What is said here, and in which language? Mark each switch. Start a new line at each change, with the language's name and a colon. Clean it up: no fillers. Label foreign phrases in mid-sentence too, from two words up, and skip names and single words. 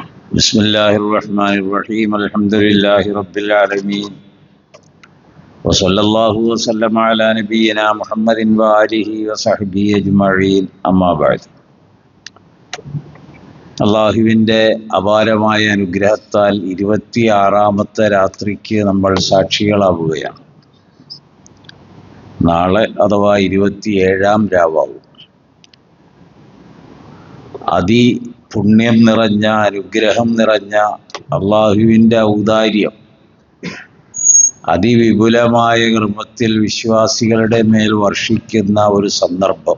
Arabic: بسم الله الرحمن الرحيم الحمد لله رب العالمين وصلى الله وسلم على نبينا محمد وآله وصحبه أجمعين أما بعد
Malayalam: അള്ളാഹുവിൻ്റെ അപാരമായ അനുഗ്രഹത്താൽ 26-ാമത്തെ രാത്രിക്ക് നമ്മൾ സാക്ഷികളാവുകയാണ്. നാളെ അഥവാ 27-ാം രാവാവും. പുണ്യം നിറഞ്ഞ അനുഗ്രഹം നിറഞ്ഞ അള്ളാഹുവിൻ്റെ ഔദാര്യം അതിവിപുലമായ ക്രമത്തിൽ വിശ്വാസികളുടെ മേൽ വർഷിക്കുന്ന ഒരു സന്ദർഭം.